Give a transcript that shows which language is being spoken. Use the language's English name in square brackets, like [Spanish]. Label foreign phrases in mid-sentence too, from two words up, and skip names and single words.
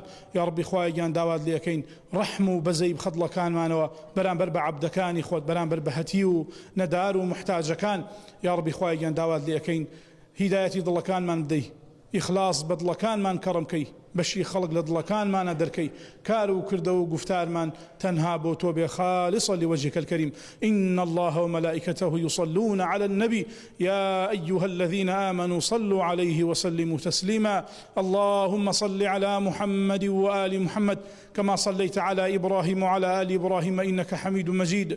[Central Kurdish] یا ڕەبی خوای گیان داوات لێ ئەکەین ڕەحم و بەزەی بخەدڵەکانمانەوە بەرامبەر بە عەبدەکانی خۆت، بەرامبەر بە هەتی و نەدار و محتاجەکان. یا ڕەبی خوای گیان داوات لێ ئەکەین هیدایەتی دڵەکانمان بدەی، ئیخلاص بە دڵەکانمان کەڕمکەی، بەشی خەڵک لە دڵەکانمانە دەرکەی، کار و کردە و گفتارمان تەنها بۆ تۆ بێ [Arabic] خالصا لوجهك الكريم. إن الله وملائكته يصلون على النبي يا أيها الذين آمنوا صلوا عليه وسلموا تسليما. اللهم صل على محمد وآل محمد كما صليت على إبراهيم وعلى آل إبراهيم إنك حميد مجيد.